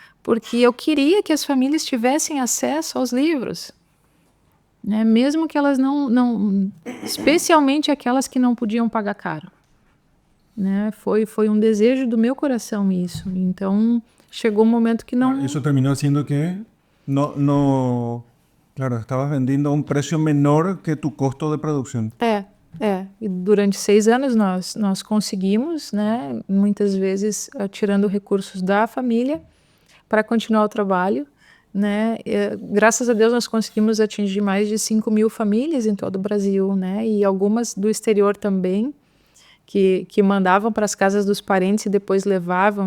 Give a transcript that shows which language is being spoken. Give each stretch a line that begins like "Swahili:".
Portuguese: Porque eu queria que as famílias tivessem acesso aos livros, né? Mesmo que elas não, especialmente aquelas que não podiam pagar caro, né? Foi um desejo do meu coração isso. Então chegou um momento que não.
Spanish: Eso terminó siendo que claro, estabas vendiendo a un precio menor que tu costo de producción.
Portuguese: E durante 6 anos nós conseguimos, né? Muitas vezes tirando recursos da família para continuar o trabalho, né? Graças a Deus nós conseguimos atingir mais de 5.000 famílias em todo o Brasil, né? E algumas do exterior também, que mandavam para as casas dos parentes e depois levavam.